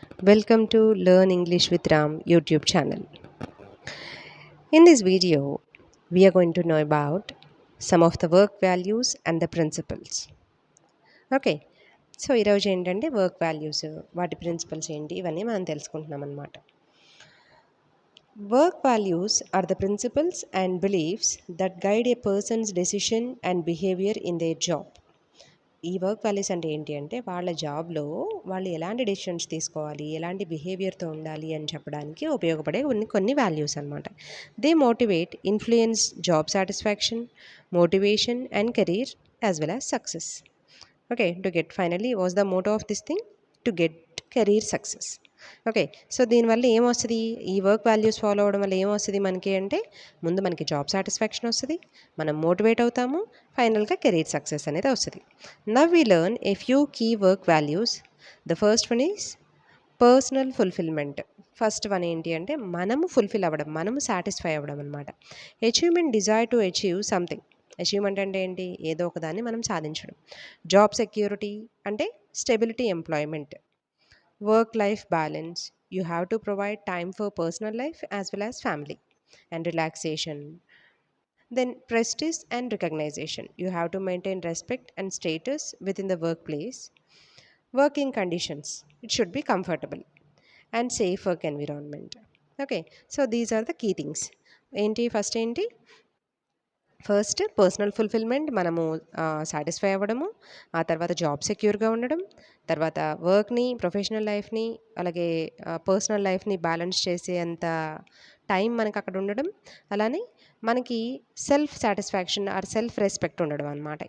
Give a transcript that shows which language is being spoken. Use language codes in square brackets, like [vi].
[en] Welcome to Learn English with Ram YouTube channel. In this video, we are going to know about some of the work values and the principles. [te] Okay, so ఈరోజు ఏంటంటే work values, వాటి principles ఏంటి ఇవన్నీ మనం తెలుసుకుంటున్నాం అనమాట. [en] Work values are the principles and beliefs that guide a person's decision and behavior in their job. [te] ఈ work values అంటే ఏంటి అంటే వాళ్ళ జాబ్లో వాళ్ళు ఎలాంటి డెసిషన్స్ తీసుకోవాలి, ఎలాంటి బిహేవియర్తో ఉండాలి అని చెప్పడానికి ఉపయోగపడే కొన్ని వాల్యూస్ అనమాట. [en] They motivate, influence job satisfaction, motivation and career as well as success. Okay, to get finally was the motto of this thing, to get career success. [te] Okay, so దీనివల్ల ఏమొస్తుంది, ఈ వర్క్ వాల్యూస్ ఫాలో అవ్వడం వల్ల ఏమొస్తుంది మనకి అంటే, ముందు మనకి జాబ్ సాటిస్ఫాక్షన్ వస్తుంది, మనం మోటివేట్ అవుతాము, ఫైనల్గా కెరీర్ సక్సెస్ అనేది వస్తుంది. [en] Now we learn a few key work values. The first one is personal fulfilment. [te] First one ఏంటి అంటే మనము ఫుల్ఫిల్ అవ్వడం, మనము సాటిస్ఫై అవ్వడం అనమాట. Achievement, [en] Desire to achieve something. [te] Achievement అంటే ఏంటి, ఏదో ఒక దాన్ని మనం సాధించడం. [en] Job security అంటే stability, employment. Work life balance, you have to provide time for personal life as well as family and relaxation. Then prestige and recognition, you have to maintain respect and status within the workplace. Working conditions, it should be comfortable and safe work environment. Okay, so these are the key things. [te] ఏంటి first ఏంటి, first personal fulfilment, మనము satisfy అవ్వడము, ఆ తర్వాత job సెక్యూర్గా ఉండడం, తర్వాత వర్క్ని, professional లైఫ్ని, అలాగే పర్సనల్ లైఫ్ని బ్యాలెన్స్ చేసే అంత టైం మనకు అక్కడ ఉండడం, అలానే మనకి self satisfaction are self respect ఉండడం అనమాట.